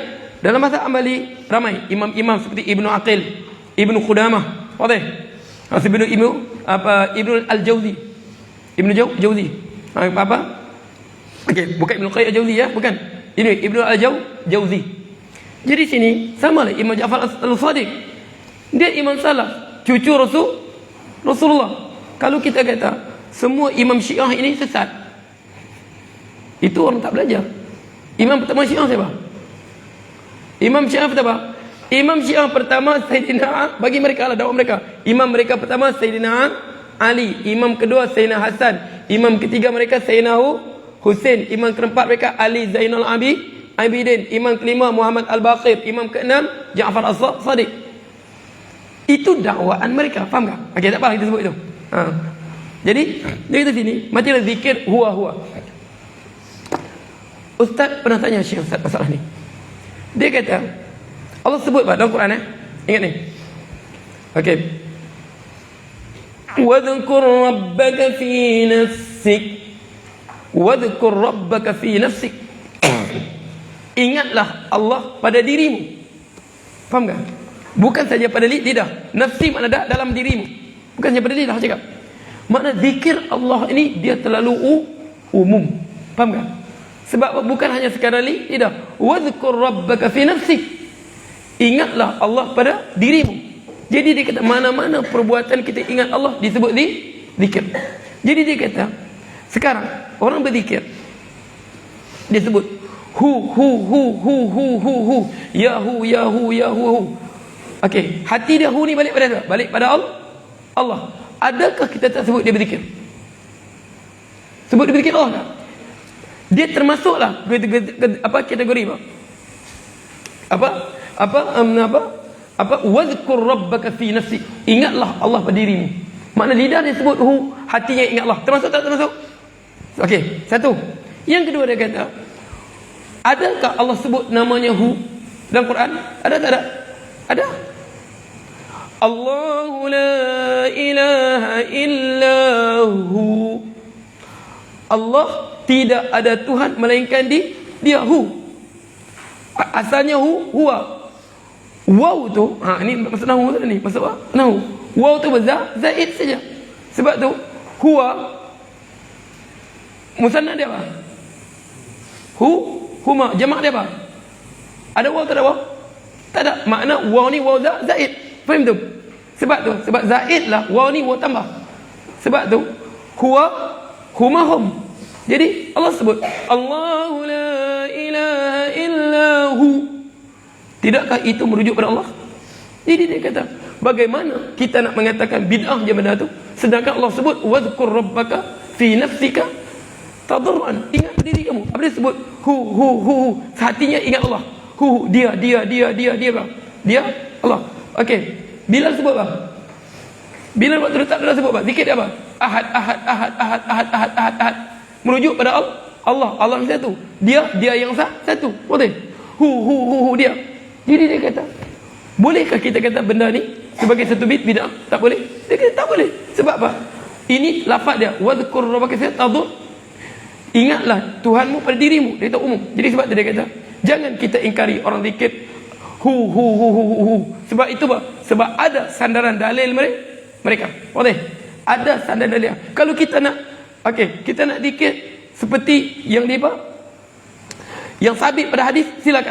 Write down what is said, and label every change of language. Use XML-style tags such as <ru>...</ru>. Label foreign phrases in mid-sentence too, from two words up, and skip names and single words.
<ms>Dalam mazhab Hanbali ramai imam-imam seperti Ibnu Aqil, Ibnu Qudamah, Ibnu Al-Jauzi, Ibnu Jauzi. Apa? Okey, bukan Ibnu Qayyim Al-Jauzi ya, bukan. Ini Ibnu Al-Jauzi. Jadi sini samalah Imam Ja'far As-Sadiq. Dia imam salaf, cucu Rasulullah. Kalau kita kata semua imam Syiah ini sesat, itu orang tak belajar. Imam pertama Syiah siapa? Imam Syiah pertama. Imam Syiah pertama Sayyidina, bagi mereka lah dakwah mereka. Imam mereka pertama Sayyidina Ali, imam kedua Sayyidina Hasan, imam ketiga mereka Sayyidina Husain, imam keempat mereka Ali Zainal Abidin, imam kelima Muhammad Al-Baqir, imam keenam Ja'far As-Sadiq. Itu dakwaan mereka, faham tak? Okey, tak apa kita sebut itu. Jadi dia kata sini, macamlah zikir huwa. Ustaz pernah tanya Syekh Ustaz masalah ni. Dia kata Allah sebut dalam Quran ingat ni. Okey.</ms> <ar>واذكر ربك في نفسك. واذكر ربك في نفسك.</ar> <ms>Ingatlah Allah pada dirimu. Faham tak? Bukan saja pada lidah. Nafsi makna dalam dirimu. Bukan saja pada lidah cakap. Makna zikir Allah ini dia terlalu umum. Faham tak? Sebab bukan hanya sekadar lidah.</ms> <ar>واذكر ربك في نفسك.</ar> <ms>Ingatlah Allah pada dirimu. Jadi dia kata mana-mana perbuatan kita ingat Allah disebut zikir. Jadi dia kata sekarang orang berzikir dia sebut</ms> <ar>هو يا هو.</ar> <ms>Okey, hati dia hu ni balik pada apa? Balik pada Allah. adakah kita tak sebut dia berzikir? Sebut dia berzikir Allah tak? Dia termasuklah kategori apa</ms> <ar>واذكر ربك في نفسي,</ar> <ms>ingatlah Allah pada dirimu. Makna lidah dia sebut hu, hatinya ingat Allah. Termasuk tak termasuk? Okey, satu. Yang kedua dia kata, adakah Allah sebut namanya hu dalam Quran? Ada tak ada? Ada.</ms> <ar>الله لا إله إلا هو.</ar> <ms>Allah tidak ada Tuhan melainkan dia hu. Asalnya hu, huwa. Waw tu, ini maksud nahu tu ni, maksud apa? Nahu. Waw tu zaid saja. Sebab tu huwa musanna dia apa? Huma, jamak dia apa? Ada waw tak ada waw? Tak ada. Makna waw ni waw zaid. Faham tu? Sebab zaid lah, waw ni waw tambah. Sebab tu</ms> <ar>هما هم.</ar> <ms>Jadi Allah sebut</ms> <ar>الله لا إله إلا هو.</ar> <ms>Tidakkah itu merujuk pada Allah? Jadi dia kata, bagaimana kita nak mengatakan bid'ah je benda tu, sedangkan Allah sebut</ms> <ar>واذكر ربك في نفسك تضرعا,</ar> <ms>ingat diri kamu. Apa dia sebut? Hu. Hatinya ingat Allah. Dia Allah. Okey. Bilal sebut apa? Bilal waktu letak dalam sebut apa? Zikir dia apa? Ahad. Merujuk pada Allah yang satu. Dia yang satu. Betul? Hu dia. Jadi dia kata, bolehkah kita kata benda ni sebagai satu bid'ah? Tak boleh. Dia kata tak boleh. Sebab apa? Ini lafaz dia,</ms> <ar>واذكر ربك في تدر.</ar> <ms>Ingatlah Tuhanmu pada dirimu. Dia kata umum. Jadi sebab dia kata, jangan kita ingkari orang zikir hu. Sebab itu apa? Sebab ada sandaran dalil mereka. Boleh? Ada sandaran dalil. Kalau kita nak kita nak zikir seperti yang dia yang sabit pada hadis, silakan.</ms>